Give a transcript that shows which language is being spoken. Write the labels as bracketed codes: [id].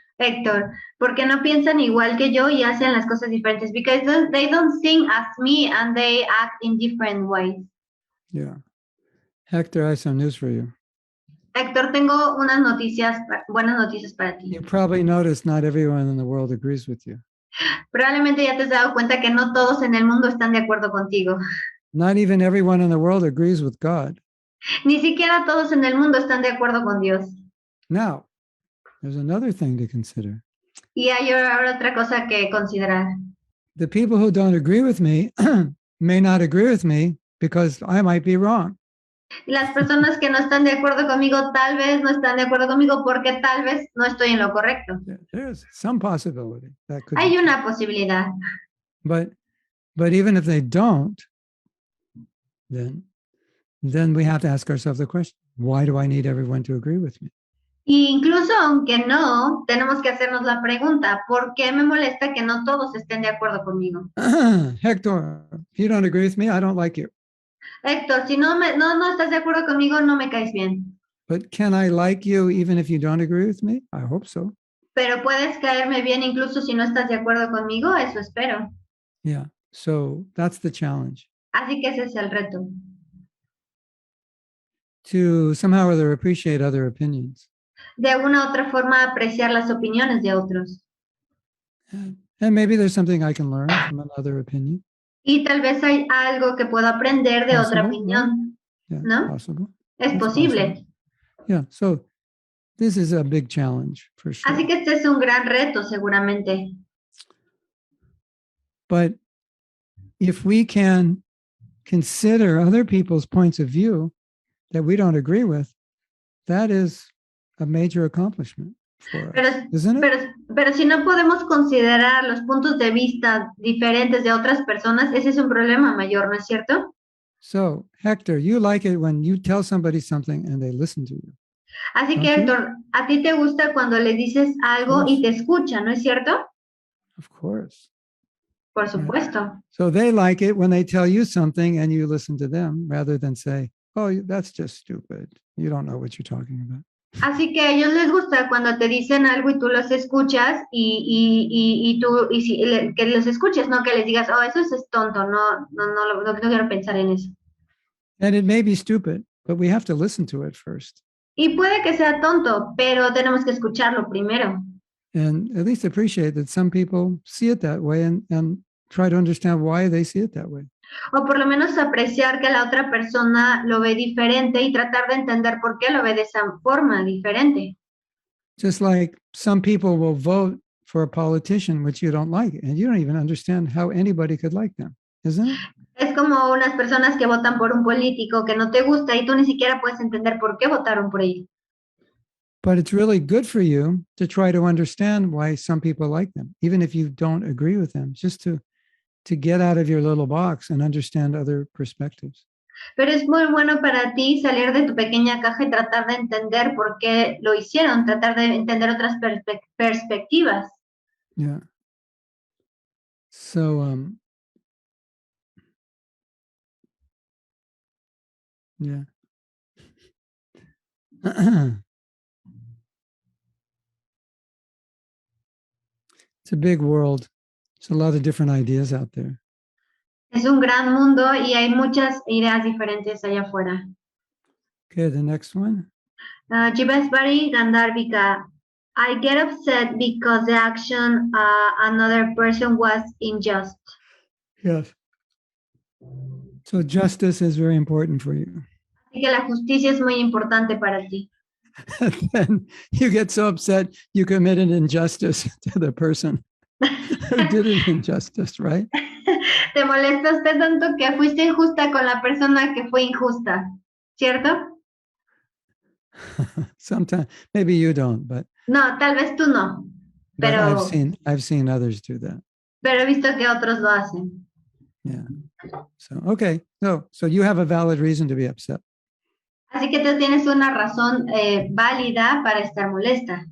[es] Héctor, ¿por qué no piensan igual que yo y hacen las cosas diferentes? [en] Because they don't think as me and they act in different ways. Yeah. Hector, I have some news for you. [es] Héctor, tengo unas noticias, buenas noticias para ti. [en] You probably noticed not everyone in the world agrees with you. [es] Probablemente ya te has dado cuenta que no todos en el mundo están de acuerdo contigo. [en] Not even everyone in the world agrees with God. [es] Ni siquiera todos en el mundo están de acuerdo con Dios. [en] Now, there's another thing to consider. [es] Y hay ahora otra cosa que considerar. [en] The people who don't agree with me may not agree with me because I might be wrong. [es] Las personas que no están de acuerdo conmigo tal vez no están de acuerdo conmigo porque tal vez no estoy en lo correcto. [en] There's some possibility that could [es] Hay [en] be [es] una posibilidad. [en] true. But even if they don't, then we have to ask ourselves the question, why do I need everyone to agree with me? [es] Y incluso aunque no, tenemos que hacernos la pregunta, ¿por qué me molesta que no todos estén de acuerdo conmigo? [en] Hector, if you don't agree with me, I don't like you. [es] Héctor, si no estás de acuerdo conmigo, no me caes bien. [en] But can I like you even if you don't agree with me? I hope so. [es] Pero puedes caerme bien incluso si no estás de acuerdo conmigo, eso espero. [en] Yeah, so that's the challenge. [es] Así que ese es el reto. [en] To somehow or other appreciate other opinions. [es] De alguna u otra forma apreciar las opiniones de otros. [en] And maybe there's something I can learn from another opinion. [es] Y tal vez hay algo que puedo aprender de otra opinión. [en] Yeah, [es] ¿No? [en] possible. [es] Es [en] That's [es] posible. [en] possible. Yeah, so this is a big challenge for sure. [es] Así que este es un gran reto seguramente. [en] But if we can consider other people's points of view that we don't agree with, that is a major accomplishment for us, isn't it? [es] Pero si no podemos considerar los puntos de vista diferentes de otras personas, ese es un problema mayor, ¿no es cierto? [en] So, Hector, you like it when you tell somebody something and they listen to you. [es] Así que, Héctor, a ti te gusta cuando le dices algo y te escucha, ¿no es cierto? [en] Of course. [es] Por supuesto. [en] So they like it when they tell you something and you listen to them rather than say, oh, that's just stupid. You don't know what you're talking about. [es] Así que a ellos les gusta cuando te dicen algo y tú los escuchas que los escuches, no que les digas, oh, eso es tonto, no quiero pensar en eso. [en] And it may be stupid, but we have to listen to it first. [es] Y puede que sea tonto, pero tenemos que escucharlo primero. [en] And at least appreciate that some people see it that way and try to understand why they see it that way. [es] O por lo menos apreciar que la otra persona lo ve diferente y tratar de entender por qué lo ve de esa forma diferente. [en] Just like some people will vote for a politician which you don't like, and you don't even understand how anybody could like them, isn't it? [es] Es como unas personas que votan por un político que no te gusta y tú ni siquiera puedes entender por qué votaron por él. [en] But it's really good for you to try to understand why some people like them, even if you don't agree with them, just to get out of your little box and understand other perspectives. [es] Pero es muy bueno para ti salir de tu pequeña caja y tratar de entender por qué lo hicieron, tratar de entender otras perspectivas. [en] Yeah. So, yeah. It's a big world. There's a lot of different ideas out there. [es] Es un gran mundo y hay muchas ideas diferentes allá afuera. [en] Okay, the next one. Jivesbari Gandharvika. I get upset because the action another person was unjust. Yes. So justice is very important for you. [es] Así que la justicia es muy importante para ti. [en] then you get so upset you commit an injustice to the person who did an injustice, right? [es] Te molesta usted tanto que fuiste injusta con la persona que fue injusta, ¿cierto? [en] Sometimes, maybe you don't, but [es] No, tal vez tú no, pero [en] I've seen others do that. [es] he visto que otros lo hacen. [en] Yeah. So, okay. So you have a valid reason to be upset. [es] Así que tú tienes una razón válida para estar molesta.